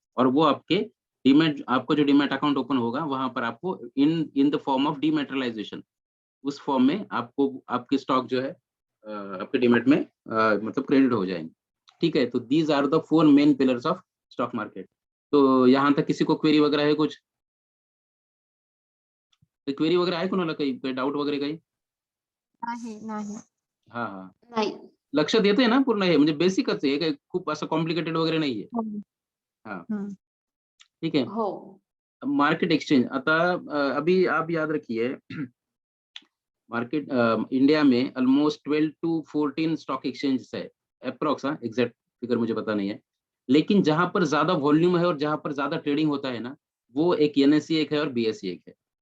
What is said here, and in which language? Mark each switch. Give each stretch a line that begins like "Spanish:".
Hindi: और वो आपको जो डीमैट अकाउंट ओपन होगा, वहां पर आपको
English: in in the form of dematerialisation,
Hindi: उस फॉर्म में आपको आपके स्टॉक जो है आपके डीमैट में मतलब क्रेडिट हो जाएंगे। ठीक है, तो
English: These are the 4 main pillars of stock market.
Hindi: तो यहाँ तक किसी को क्वेरी वगैरह है कुछ?
Marathi: काही क्वेरी वगैरे आहे कोणाला, काही डाऊट वगैरे काही? नाही नाही. हां, हां. नाही. लक्षात येतंय ना पूर्ण हे? म्हणजे बेसिकच आहे. हे काही खूप असं कॉम्प्लिकेटेड वगैरे नाहीये. हो. हां, हं.
Hindi: ठीक है.
Marathi: हो.
Hindi: मार्केट एक्सचेंज, आता अभी आप याद रखिए, इंडिया में ऑलमोस्ट 12 टू 14 स्टॉक एक्सचेंजेस है, अप्रॉक्स, हाँ, एग्जैक्ट फिगर मुझे पता नहीं है। लेकिन जहां पर ज्यादा वॉल्यूम है और जहां पर ज्यादा ट्रेडिंग होता है ना, वो एक एनएससी एक है और बीएससी एक है।